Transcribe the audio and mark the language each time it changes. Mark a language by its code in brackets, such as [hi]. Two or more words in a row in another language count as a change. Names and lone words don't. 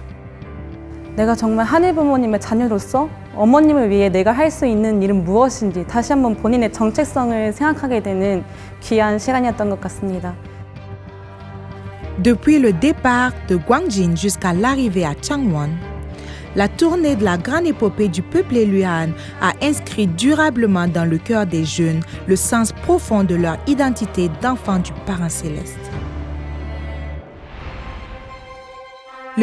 [ko] 내가 정말 하늘 부모님의 자녀로서 어머님을 위해 내가 할 수 있는 일은 무엇인지 다시 한번 본인의 정체성을 생각하게 되는 귀한 시간이었던 것 같습니다. [fr] Depuis le départ de Gwangjin jusqu'à l'arrivée à Changwon, la tournée de la grande épopée du peuple élu Han a inscrit durablement dans le cœur des jeunes le sens profond de leur identité d'enfants du Parent Céleste.